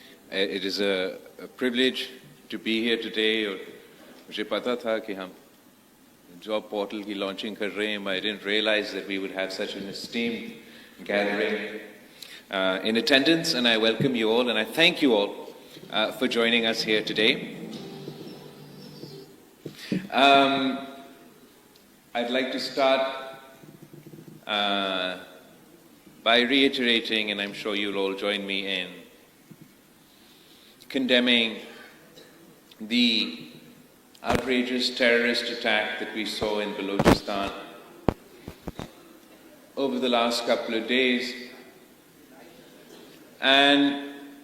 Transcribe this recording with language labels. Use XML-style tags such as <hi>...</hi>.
<en>It is a privilege to be here today.</en> <ur>اور مجھے پتا تھا کہ ہم جاب پورٹل کی لانچنگ کر رہے ہیں.</ur> <en>I didn't realize that we would have such an esteemed gathering in attendance, and I welcome you all and I thank you all for joining us here today. I'd like to start by reiterating, and I'm sure you'll all join me in condemning the outrageous terrorist attack that we saw in Balochistan over the last couple of days, and</en>